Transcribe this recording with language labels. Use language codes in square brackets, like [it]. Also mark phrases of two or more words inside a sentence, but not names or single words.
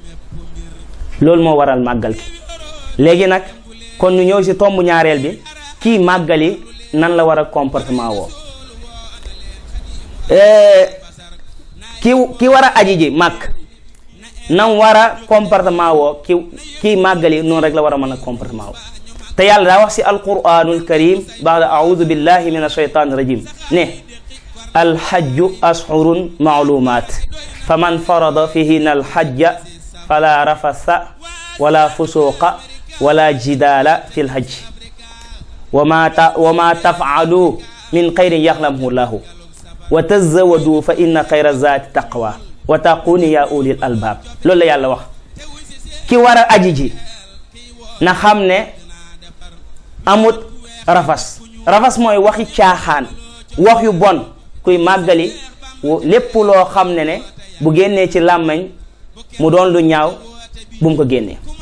[wo] léegi nag kon ñu ñëw ci tomb ñaareel bi kii màggali nan la war a comportement woo ki war a aji ji màgg nan war a comportement woo kii màggali noonu rek la war a mën a comportement woo te yàlla daa wax ci [ar] القرآن الكريم بعد أعوذ بالله من الشيطان الرجيم [wo] ne alhajju [ar] أشهر معلومات فمن فرض فيهن الحج فلا رفث ولا فسوق ولا جدال في الحج وما تفعلوا من خير يعلمه الله وتزودوا فإن خير الزاد التقوى واتقون يا أولي الألباب [wo] loolu la yàlla wax ki war a aji ji na xam ne amut rafas mooy waxi caaxaan wax yu bon kuy màggali lépp loo xam ne bu génnee ci làmmañ mu doon lu ñaaw bu mu ko génnee